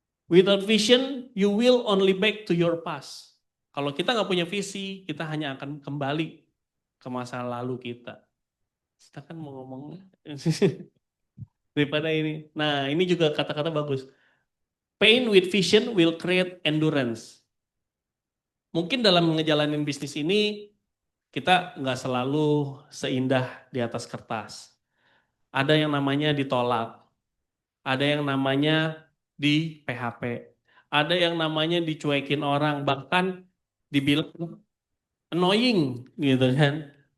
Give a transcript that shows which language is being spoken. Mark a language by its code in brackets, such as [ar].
[en] Without vision, you will only back to your past. [id] Kalau kita nggak punya visi, kita hanya akan kembali ke masa lalu kita. Kita kan mau ngomong daripada ini. Nah, ini juga kata-kata bagus. [en] Pain with vision will create endurance. [id] Mungkin dalam ngejalanin bisnis ini, kita nggak selalu seindah di atas kertas. Ada yang namanya ditolak, ada yang namanya di PHP, ada yang namanya dicuekin orang, bahkan dibilang annoying gitu kan.